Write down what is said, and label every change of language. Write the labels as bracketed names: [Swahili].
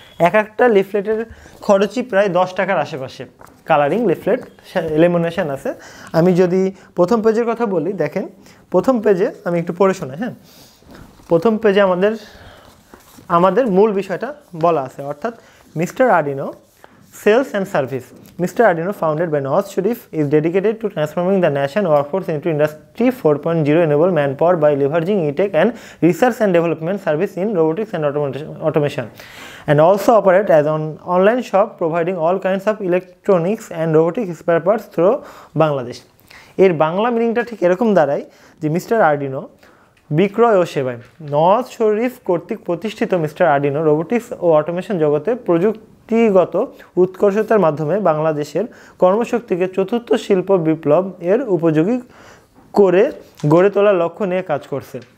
[Bangla] একটা লিফলেটের খরচই প্রায় 10 টাকার আশেপাশে। কালারিং লিফলেট, লেমিনেশন আছে। আমি যদি প্রথম পেজের কথা বলি, দেখেন প্রথম পেজে আমি একটু পড়ে শোনাই। হ্যাঁ, প্রথম পেজে আমাদের মূল বিষয়টা বলা আছে, অর্থাৎ mister Arduino Sales and Service. [English] Mr. Arduino, founded by Nawaz Sharif, is dedicated to transforming the nation workforce into Industry 4.0 enable manpower by leveraging e-tech and research and development service in robotics and automation, and also operate as an online shop providing all kinds of electronics and robotics spare parts through Bangladesh. [Bangla] এর বাংলা মিনিংটা ঠিক এরকম দাঁড়ায় যে mister Arduino বিক্রয় ও সেবায়। নওয়াজ শরীফ কর্তৃক প্রতিষ্ঠিত মিস্টার আর্ডিনো রোবোটিক্স ও অটোমেশন জগতে প্রযুক্তি প্রযুক্তিগত উৎকর্ষতার মাধ্যমে বাংলাদেশের কর্মশক্তিকে চতুর্থ শিল্প বিপ্লব এর উপযোগী করে গড়ে তোলার লক্ষ্য নিয়ে কাজ করছে।